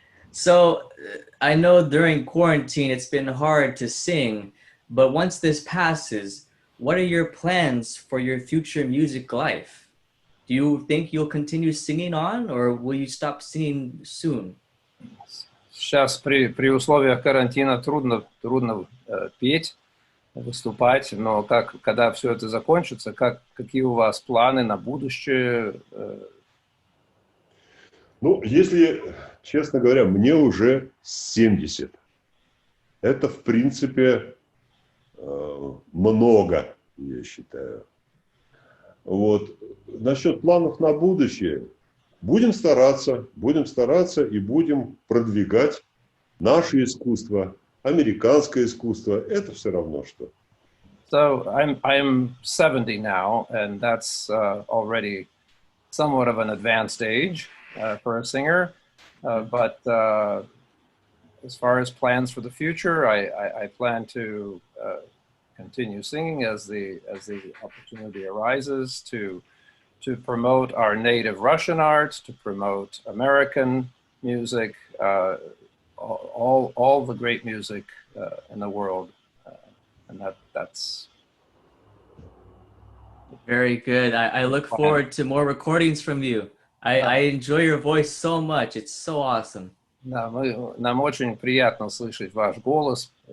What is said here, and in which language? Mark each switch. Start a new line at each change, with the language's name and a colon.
English: So I know during quarantine it's been hard to sing, but once this passes, what are your plans for your future music life? Do you think you'll continue singing on, or will you stop singing soon?
Russian: Сейчас при условиях карантина трудно петь, выступать, но когда все это закончится, какие у вас планы на будущее? Ну, если, честно говоря, мне уже 70. Это, в принципе, много, я считаю. Вот. Насчет планов на будущее. Будем стараться и будем продвигать наше искусство, американское искусство. Это все равно что.
English: So I'm 70 now, and that's already somewhat of an advanced age for a singer. But as far as plans for the future, I plan to continue singing as the opportunity arises to promote our native Russian arts, to promote American music, all the great music in the world, and that's very good. I look forward to more recordings from you. I enjoy your voice so much. It's so awesome.
Russian: Да, нам очень приятно слышать ваш голос.